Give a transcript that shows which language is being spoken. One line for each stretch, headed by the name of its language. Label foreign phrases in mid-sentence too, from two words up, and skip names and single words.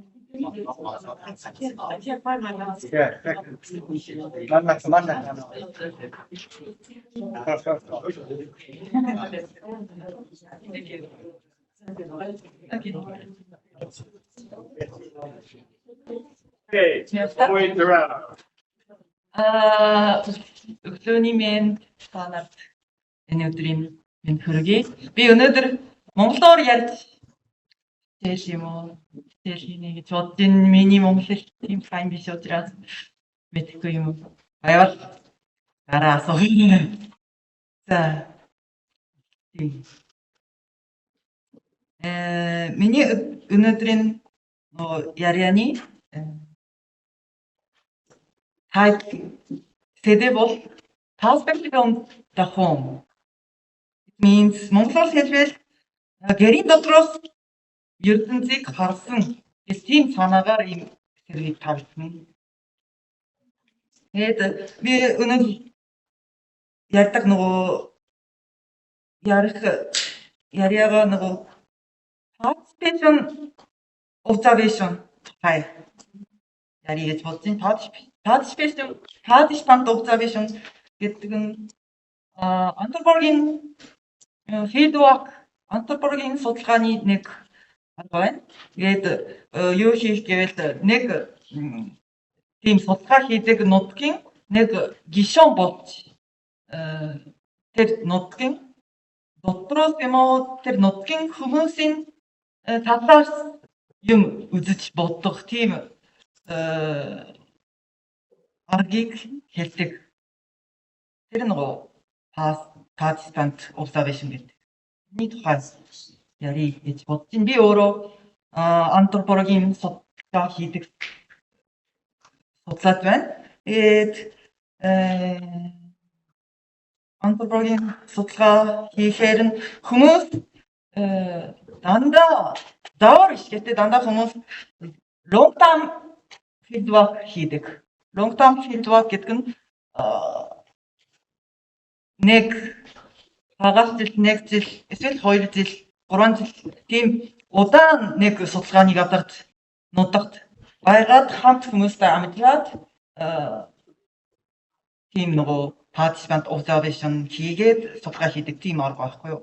Korean: 만나.
English: Okay, Hoy Terrell.
Mongolian: Өглөөний мэнд та нарт энэ өдрийн мэнд хүргэе. Би өнөөдөр монголоор ярьж хэлэх юм уу? Хэлхийнэ гэж бодож энэ миний монгол хэл тийм сайн биш учраас мэдэхгүй юм. Байвал дараа асууя. За. Миний өнөөдрийн ярианы сэдв бол
English: perspective on the home. It means
Mongolian: монголоор хэлбэл гэрийн дотроос ертөнцийг харсан гэх тийм санаагаар ийм сэргийг тавьсан. Тэгээд би өнөөдөр ярьдаг яриагаа
English: participation observation
Mongolian: тухай яри гэж бодож байна.
English: Participant observation
Mongolian: гэдэг нь антропологийн филдворк, антропологийн судалгааны нэг арга байна. Тэгээд юу хийх гэвэл нэг тийм судалгаа хийдэг нутгийн нэг гишүүн болж тэр нутгийн дотроос юм уу тэр нутгийн хүмүүсийн талаар юм үзэж бодох тийм аргийг хэлдэг. Тэр
English: participant observation
Mongolian: гэдэг. Миний тухай яри гэж бодож байна. Би өөрөө антропологийн судалгаа хийдэг судлаач байна. Антропологийн судалгаа хийхээр нь хүмүүс дандаа хүмүүс
English: long term fieldwork
Mongolian: хийдэг.
English: Long term fieldwork
Mongolian: гэдэг нь нэг хагас жил, нэг жил, эсвэл 2 жил, 3 жил тийм удаан нэг судалгааны газарт нутагт байгаад хамт хүмүүстэй амжираад тийм
English: participant observation
Mongolian: хийгээд судалгаа хийдэг тийм арга байхгүй юу.